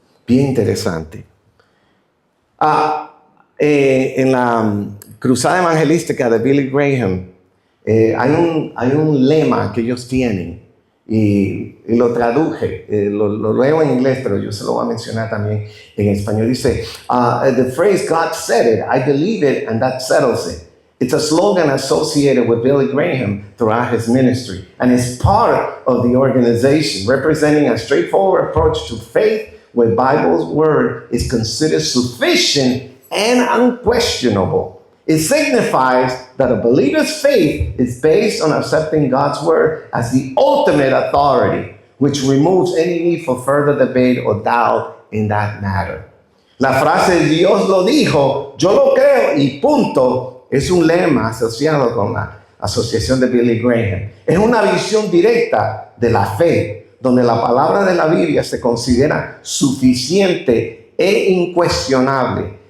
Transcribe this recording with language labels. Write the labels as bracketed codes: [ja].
[es] Bien interesante. En la cruzada evangelística de Billy Graham, hay un lema que ellos tienen y lo traduje, lo leo en inglés, pero yo se lo voy a mencionar también en español. Dice, [en] the phrase God said it, I believe it, and that settles it. It's a slogan associated with Billy Graham throughout his ministry, and it's part of the organization, representing a straightforward approach to faith where Bible's word is considered sufficient and unquestionable. It signifies that a believer's faith is based on accepting God's word as the ultimate authority, which removes any need for further debate or doubt in that matter. [es] La frase Dios lo dijo, yo lo creo y punto, es un lema asociado con la asociación de Billy Graham. Es una visión directa de la fe, donde la palabra de la Biblia se considera suficiente e incuestionable.